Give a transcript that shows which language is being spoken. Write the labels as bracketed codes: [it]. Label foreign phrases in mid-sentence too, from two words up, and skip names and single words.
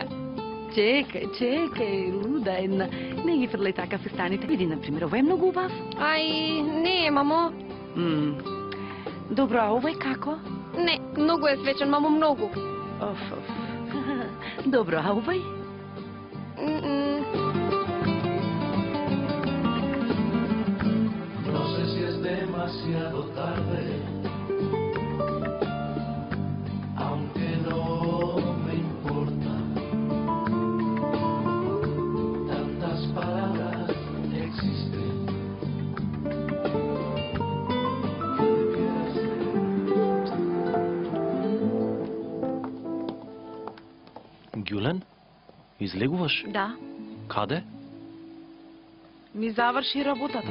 [mk] Чекај, луда една. Не ги фрлај така фестаните. Види, например, ова е многу убав. Ај, не, мамо. Добро, а овој како? Не, многу е свечен, мамо, многу. Оф. Добро, а овој? [es] No sé si es demasiado tarde, aunque no me importa. Tantas palabras existen. [mk] Ѓулен? Излегуваш? Да. Каде? Ми заврши работата.